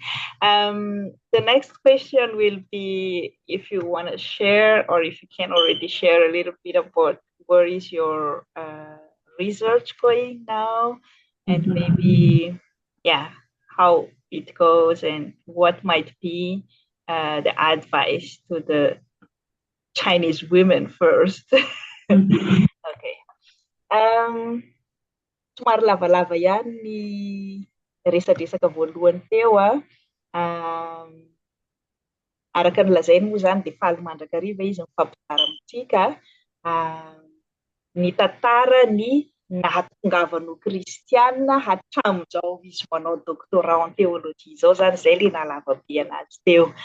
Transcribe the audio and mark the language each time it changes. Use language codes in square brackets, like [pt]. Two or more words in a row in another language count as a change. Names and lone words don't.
[en] The next question will be if you want to share or if you can already share a little bit about where is your research going now and maybe, how it goes and what might be the advice to the Chinese women first. Okay. [mg] Somary lavalava ihany ny resadresaka voalohany teo araka ny lazainy moa zany dia faly mandrakariva izy mifampizara amintsika ny tantara ny nahatongavan'o Kristiana hatramin'izao izy manao [fr] doctorat en théologie [mg] zao zany zay le nalava be anazy teo.